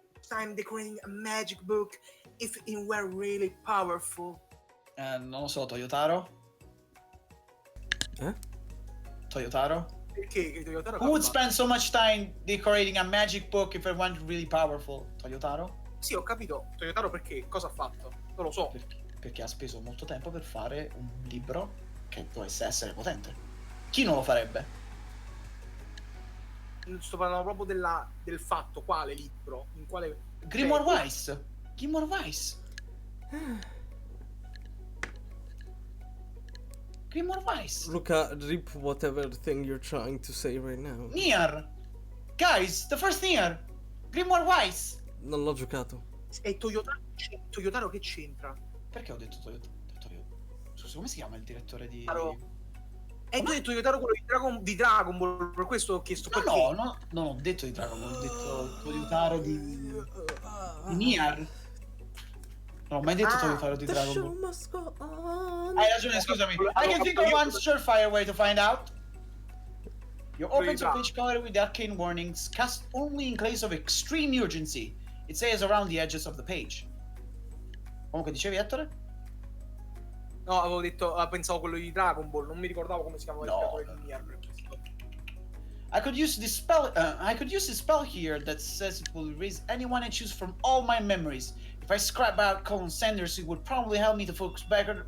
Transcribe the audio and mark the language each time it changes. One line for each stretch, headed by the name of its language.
English: I'm decorating a magic book if it were really powerful.
Italian: Non lo so, Toyotaro? Eh? Toyotaro? Perché Toyotaro?
English: Who would spend so much time decorating a magic book if it weren't really powerful?
Italian: Toyotaro? Sì, ho capito. Toyotaro perché? Cosa ha fatto? Non lo so. Perché ha speso molto tempo per fare un libro che dovesse essere potente. Chi non lo farebbe? Sto parlando proprio del fatto. Quale libro? In quale... Grimoire Weiss! Grimoire Weiss! Grimoire Weiss!
English: Luca, rip whatever thing you're trying to say right now. Nier! Guys, the first Nier! Grimoire Weiss!
Italian: Non l'ho giocato. E Toyotaro che c'entra? Perché ho detto Toyotaro? Scusa, come si chiama il direttore di... E tu hai detto Toyotaro quello di Dragon Ball, per questo ho chiesto perché. No, non ho detto di Dragon Ball, ho detto Toyotaro di Nier. Non ho mai detto Toyotaro di Dragon Ball.
English: Must go on.
Italian: Hai ragione, scusami.
English: I can think of one surefire way to find out. You open to page cover with arcane warnings, cast only in case of extreme urgency. It says around the edges of the page.
Italian: Comunque dicevi, Ettore? No, avevo detto, pensavo quello di Dragon Ball, non mi ricordavo come si chiamava il creatore di Nier.
English: I could use this spell. I could use this spell here that says it will erase anyone I choose from all my memories. If I scrap out Colin Sanders, it would probably help me to focus better.